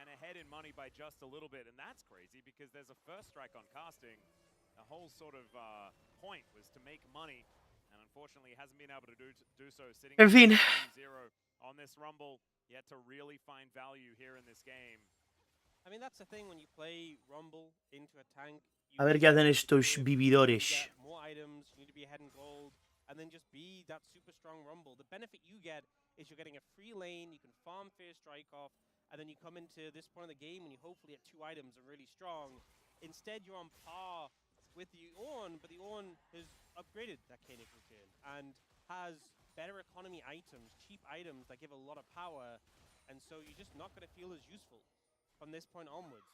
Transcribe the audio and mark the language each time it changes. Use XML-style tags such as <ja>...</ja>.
<en>Ahead in money by just a little bit, and that's crazy because there's a first strike on casting. The whole sort of point was to make money, and unfortunately hasn't been able to do so. Sitting</en> <es>en fin.</es> <en>0 on this rumble, yet to really find value here in this game. I mean, that's the thing when you play rumble into a tank.</en> <es>A ver qué hacen estos vividores.</es> <en>More items, you need to be ahead in gold, and then just be that super strong rumble. The benefit you get is you're getting a free lane. You can farm first strike off. And then you come into this point of the game and you hopefully at 2 items are really strong. Instead, you're on par with the Ornn, but the Ornn has upgraded that Koenig routine and has better economy items, cheap items that give a lot of power, and so you're just not going to feel as useful from this point onwards.</en>